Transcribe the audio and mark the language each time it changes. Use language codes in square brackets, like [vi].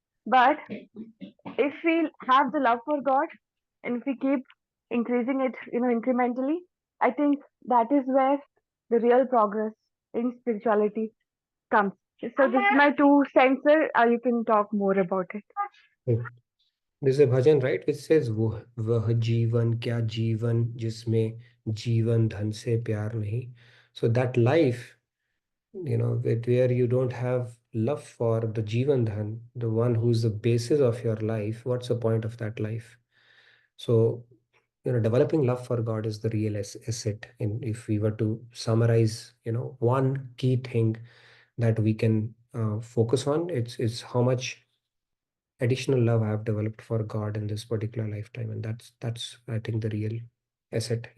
[en] But if we have the love for God, and if we keep increasing it, incrementally, I think that is where the real progress in spirituality comes. So this is my 2 cents, sir. You can talk more about it. Hmm. There's a bhajan, right, which says [hi] वह जीवन क्या जीवन जिसमें जीवन धन से प्यार नहीं. [en] So that life, where you don't have love for the Jivan Dhan, the one who's the basis of your life, what's the point of that life? So, developing love for God is the real asset. And if we were to summarize, one key thing that we can focus on, it's how much additional love I have developed for God in this particular lifetime, and that's I think the real asset.